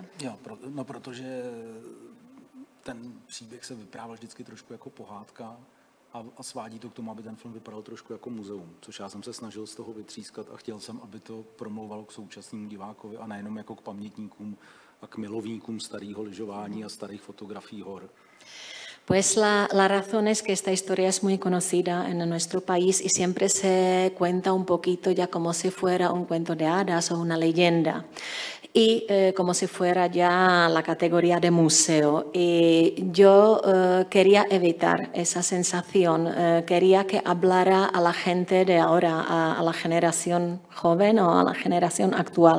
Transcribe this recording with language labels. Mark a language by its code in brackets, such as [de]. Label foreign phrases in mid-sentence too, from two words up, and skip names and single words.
[cs] Jo, protože ten příběh se vyprávěl vždycky trošku jako pohádka a svádí to k tomu, aby ten film vypadal trošku jako muzeum, což já jsem se snažil z toho vytřískat a chtěl jsem, aby to promlouvalo k současnému divákovi a nejenom jako k pamětníkům a k milovníkům starého lyžování a starých fotografií hor. [es] Pues la razón es que esta historia es muy conocida en nuestro país y siempre se cuenta un poquito ya como si fuera un cuento de hadas o una leyenda. y como si fuera ya la categoría de museo. Y yo quería evitar esa sensación, quería que hablara a la gente de ahora, a la generación joven o a la generación actual.